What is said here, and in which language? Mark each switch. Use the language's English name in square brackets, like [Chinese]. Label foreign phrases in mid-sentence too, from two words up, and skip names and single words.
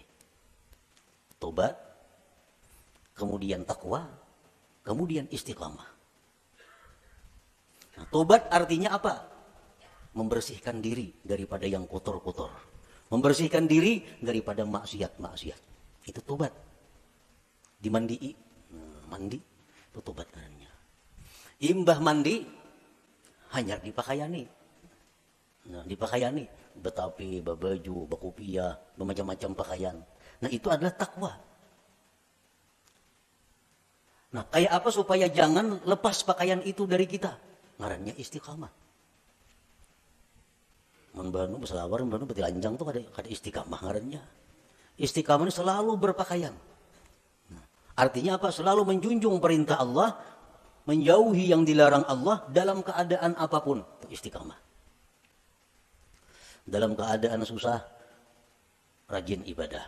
[Indonesian] Tobat, kemudian takwa, kemudian istiqamah. Nah, tobat artinya apa? Membersihkan diri daripada yang kotor-kotor. Membersihkan diri daripada maksiat-maksiat. Itu tobat. Dimandii. Mandi. Itu tobat namanya. Imbah mandi. Hanya dipakaiani. Nah, dipakaiani. [Banjar] Betapi, babaju, bakupia, [Indonesian] bermacam-macam pakaian. Nah, itu adalah takwa. Nah, kayak apa supaya jangan lepas pakaian itu dari kita? Ngarannya istiqamah. [Banjar] Membanu berselawar, membanu betilanjang tuh kada istiqamah ngarannya. [Indonesian] Istiqamah ini selalu berpakaian. Nah, artinya apa? Selalu menjunjung perintah Allah, menjauhi yang dilarang Allah dalam keadaan apapun. Itu istiqamah. Dalam keadaan susah, rajin ibadah.